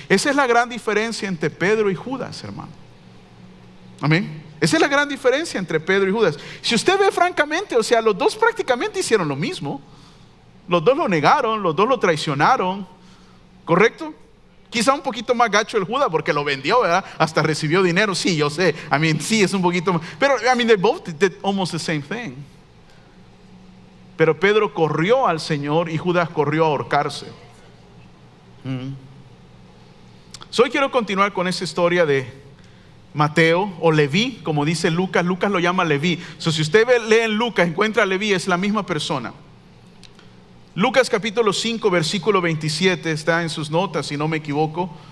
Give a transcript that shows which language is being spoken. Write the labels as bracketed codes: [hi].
[es] Esa es la gran diferencia entre Pedro y Judas, hermano. Amén. Esa es la gran diferencia entre Pedro y Judas. Si usted ve francamente, o sea, los dos prácticamente hicieron lo mismo. Los dos lo negaron, los dos lo traicionaron, ¿correcto? Quizá un poquito más gacho el Judas porque lo vendió, ¿verdad? Hasta recibió dinero. Sí, yo sé. Sí, es un poquito más. [en] Pero, they both did almost the same thing. [es] Pero Pedro corrió al Señor y Judas corrió a ahorcarse. Hoy quiero continuar con esa historia de Mateo o Leví, como dice Lucas. Lucas lo llama Leví. Si usted lee en Lucas, encuentra a Leví, es la misma persona. Lucas capítulo 5, versículo 27, está en sus notas, si no me equivoco.